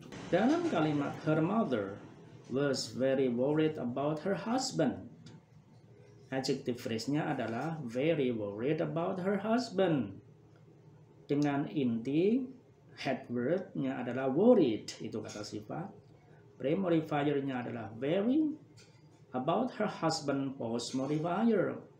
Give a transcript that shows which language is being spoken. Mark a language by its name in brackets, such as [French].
[Indonesian] Dalam kalimat [English] her mother was very worried about her husband, [Indonesian] adjective phrase-nya adalah [English] very worried about her husband. [Indonesian] dengan inti head word-nya adalah worried, itu kata sifat. Pre-modifier-nya adalah very. About her husband, post modifier.